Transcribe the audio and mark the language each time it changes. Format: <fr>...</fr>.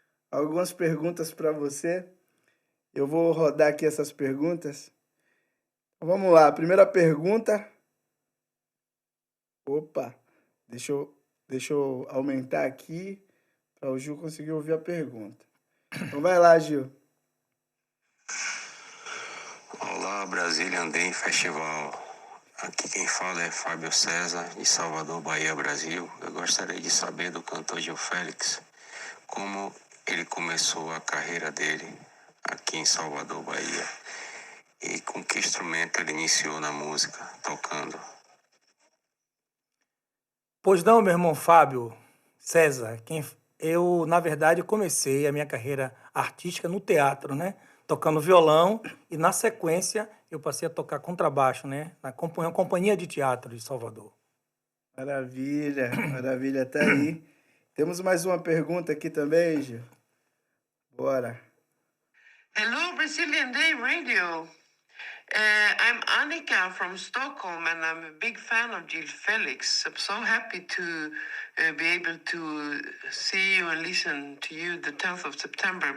<pt>Algumas perguntas para você. Eu vou rodar aqui essas perguntas. Vamos lá, primeira pergunta. Opa, deixa eu aumentar aqui para o Gil conseguir ouvir a pergunta. Então vai lá, Gil. Olá, Brazilian Day Festival. Aqui quem fala é Fábio César, de Salvador, Bahia, Brasil. Eu gostaria de saber do cantor Gil Félix como ele começou a carreira dele aqui em Salvador, Bahia. E com que instrumento ele iniciou na música, tocando. Pois não, meu irmão Fábio César, eu, na verdade, comecei a minha carreira artística no teatro, né? Tocando violão e, na sequência, eu passei a tocar contrabaixo, né? Na companhia de teatro de Salvador. Maravilha, tá aí. Temos mais uma pergunta aqui também, Gil. Bora.</pt> <en>Hello, Brazilian Day Radio. I'm Annika from Stockholm, and I'm a big fan of Jill Felix. I'm so happy to be able to see you and listen to you the 10th of September.</en>